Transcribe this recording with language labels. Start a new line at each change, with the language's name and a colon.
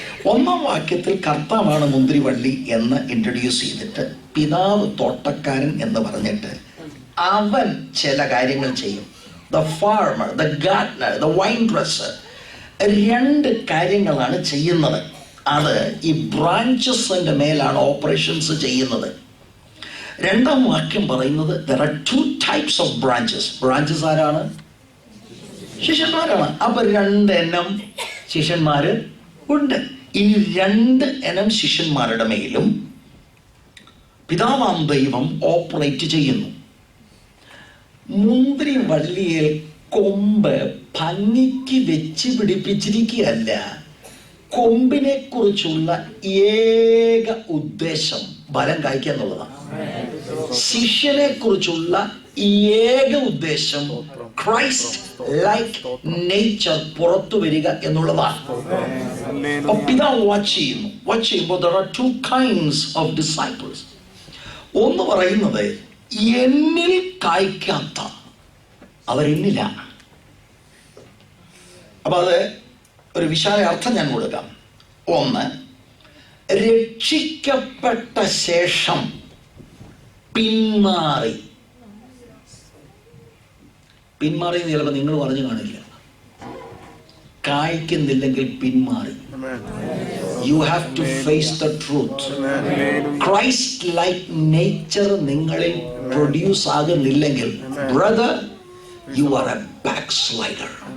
Malayalam: 1-ാം വാക്യത്തിൽ കർത്താവാണ് മുന്തിരിവള്ളി എന്ന് ഇൻട്രൊഡ്യൂസ് ചെയ്തിട്ട് പിതാവ് തോട്ടക്കാരൻ എന്ന് പറഞ്ഞിട്ട് അവൻ ചില കാര്യങ്ങൾ ചെയ്യും.
English: the farmer, the gardener, the vine dresser, 2
Malayalam: കാര്യങ്ങളാണ് ചെയ്യുന്നത്. അത് ഈ ബ്രാഞ്ചസിന്റെ മേലാണ് ഓപ്പറേഷൻസ് ചെയ്യുന്നത്. രണ്ടാം വാക്യം പറയുന്നത്
English: there are two types of branches.
Malayalam: Branches ആരാണ്? ശിഷ്യന്മാരാണ്. അപ്പൊ 2 ഇനം ശിഷ്യന്മാര് ഉണ്ട്. ഇനി 2 ഇനം ശിഷ്യന്മാരുടെ മേലും പിതാവാം ദൈവം ഓപ്പറേറ്റ് ചെയ്യുന്നു. മുന്തിരി വള്ളിയിൽ കൊമ്പ് ഭംഗിക്ക് വെച്ച് പിടിപ്പിച്ചിരിക്കുകയല്ല. കൊമ്പിനെ കുറിച്ചുള്ള ഏക ഉദ്ദേശം ഫലം കായ്ക്കുക എന്നുള്ളതാണ്. ശിഷ്യനെ കുറിച്ചുള്ള ഏക ഉദ്ദേശം
English: Christ like nature
Malayalam: പുറത്തു വരിക എന്നുള്ളതാണ്. പിതാവ് വാച്ച് ചെയ്യുമ്പോൾ
English: there are 2 kinds of disciples.
Malayalam: ഒന്ന് പറയുന്നത് എന്നിൽ കായ്ക്കാത്ത അവരെന്നിലാണ്. അപ്പൊ അത് ഒരു വിശാല അർത്ഥം ഞാൻ കൊടുക്കാം. ഒന്ന്, രക്ഷിക്കപ്പെട്ട ശേഷം പിന്മാറി ചിലപ്പോൾ നിങ്ങൾ പറഞ്ഞു കാണില്ല. കായ്ക്കുന്നില്ലെങ്കിൽ പിന്മാറി.
English: You have to face the truth. Christ like nature
Malayalam: നിങ്ങളിൽ produce ആകുന്നില്ലെങ്കിൽ
English: brother, you are a backslider.